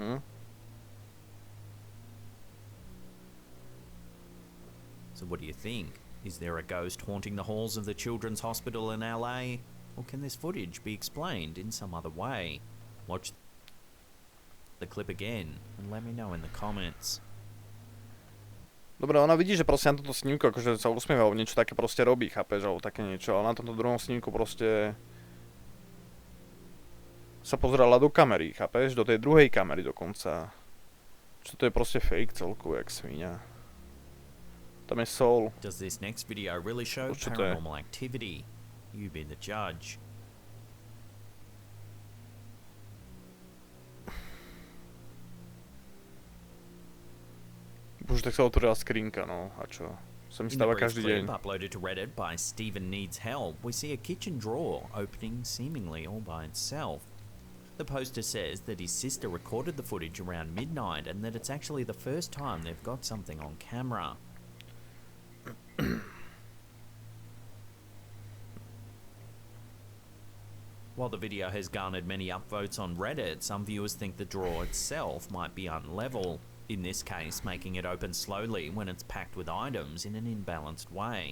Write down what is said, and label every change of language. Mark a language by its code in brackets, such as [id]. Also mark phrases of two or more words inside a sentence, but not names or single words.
[en] So what do you think? Is there a ghost haunting the halls of the Children's Hospital in LA? Or can this footage be explained in some other way? Watch the clip again and let me know in the comments. [sk] Dobre, ona vidí, že proste na tomto snímku akože sa usmieva, alebo niečo také proste robí, chápeš, alebo také niečo, ale na tomto druhom snímku proste sa pozerala do kamery, chápeš, do tej druhej kamery dokonca. Čo to je proste fake celku, jak svíňa. Tam je soul. [en] Does this next video really show paranormal activity? You be the judge. [sk] Už tak sa otvorila skrinka, no, a čo? Sa mi [en] In the [sk] stáva [en] brief [sk] každý [en] clip [sk] deň. [en] uploaded to Reddit by Steven Needs Help, we see a kitchen drawer opening seemingly all by itself. The poster says that his sister recorded the footage around midnight and that it's actually the first time they've got something on camera. While the video has garnered many upvotes on Reddit, some viewers think the drawer itself might be unlevel, in this case making it open slowly when it's packed with items in an imbalanced way.